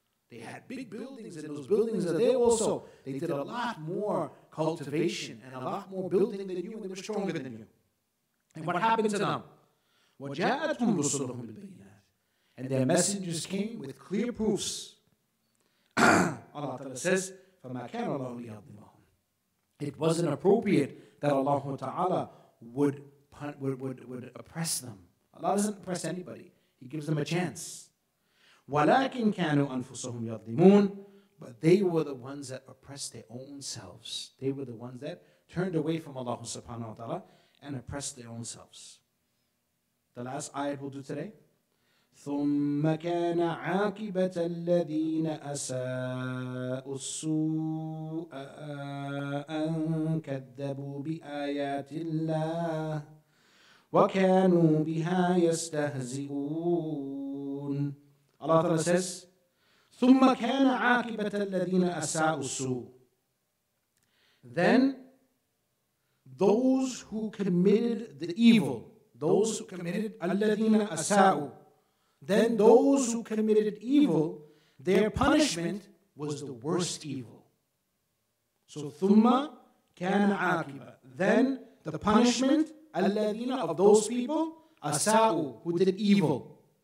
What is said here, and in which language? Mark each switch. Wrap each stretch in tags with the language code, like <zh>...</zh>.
<en>They had big buildings, and those buildings are there also. They did a lot more cultivation and a lot more building than you, and they were stronger than you. And what happened to them?</en> <ar>وَجَاءَتْهُمْ رُسُلُهُم بِالْبَيِّنَاتِ,</ar> <en>and their messengers came with clear proofs.</en> <ar>Allah Ta'ala says, فَمَا كَانَ اللَّهُ لِيَظْلِمَهُم.</ar> <en>It wasn't appropriate that Allah Ta'ala would oppress them. Allah doesn't oppress anybody. He gives them a chance.</en> <ar>وَلَكِنْ كَانُوا أَنفُسَهُمْ يَظْلِمُونَ.</ar> <en>But they were the ones that oppressed their own selves. They were the ones that turned away from Allah subhanahu wa ta'ala and oppressed their own selves. The last ayat we'll do today.</en> <ar>ثُمَّ كَانَ عَاقِبَةَ الَّذِينَ أَسَاءُوا السُّوءَ أَن كَذَّبُوا بِآيَاتِ اللَّهِ وَكَانُوا بِهَا يَسْتَهْزِئُونَ. Allah Ta'ala says, ثُمَّ كَانَ عَاقِبَةَ الَّذِينَ أَسَاءُوا السُّوءَ.</ar> <en>Then those who committed the evil, those who committed</en> <ar>الَّذِينَ أَسَاءُوا,</ar> <en>then those who committed evil, their punishment was the worst evil. So</en> <ar>ثُمَّ كَانَ عَاقِبَةً,</ar> <en>then the punishment الَّذِينَ of those people أَسَاءُوا, who did evil.</en>